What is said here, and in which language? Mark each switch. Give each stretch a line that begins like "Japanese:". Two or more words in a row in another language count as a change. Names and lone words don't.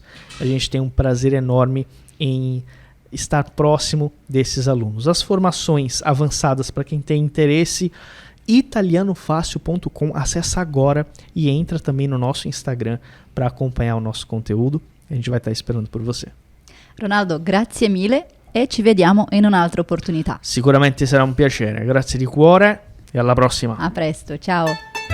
Portuguese: A gente tem um prazer enorme em estar próximo desses alunos. As formações avançadas para quem tem interesse, italianofácil.com, acessa agora e entra também no nosso Instagram para acompanhar o nosso conteúdo. A gente vai estar esperando por você.
Italian: Ronaldo, grazie mille e ci vediamo in un'altra opportunità. Sicuramente sarà un piacere. Grazie di cuore e alla prossima. A presto, ciao.